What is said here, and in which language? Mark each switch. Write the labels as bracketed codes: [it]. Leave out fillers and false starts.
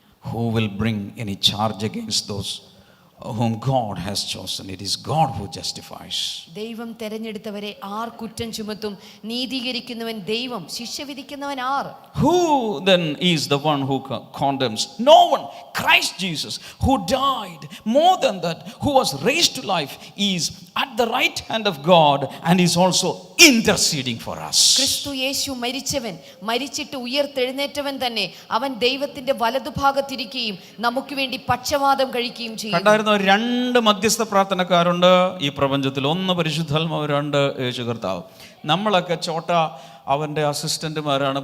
[en] Who will bring any charge against those whom God has chosen? It is God who justifies. [ml] ദൈവം തെരഞ്ഞെടുത്തവരെ R കുറ്റം ചുമത്തും? നീതീകരിക്കുന്നവൻ ദൈവം, ശിക്ഷ വിധിക്കുന്നവൻ R? [en] Who then is the one who condemns? No one. Christ Jesus, who died, more than that, who was raised to life, is at the right hand of God and is also interceding for us. [ml] ക്രിസ്തു യേശു മരിച്ചവൻ, മരിച്ചിട്ട് ഉയർത്തെഴുന്നേറ്റവൻ തന്നെ. അവൻ ദൈവത്തിന്റെ വലതുഭാഗത്തിരിക്കുകയും നമുക്ക് വേണ്ടി പക്ഷവാദം കഴിക്കുകയും ചെയ്യും. 2 മധ്യസ്ഥ പ്രാർത്ഥനക്കാരുണ്ട് ഈ പ്രപഞ്ചത്തിൽ. 1 പരിശുദ്ധാത്മാവ്, 2 യേശു കർത്താവ്. നമ്മളൊക്കെ അവൻ്റെ അസിസ്റ്റന്റുമാരാണ്.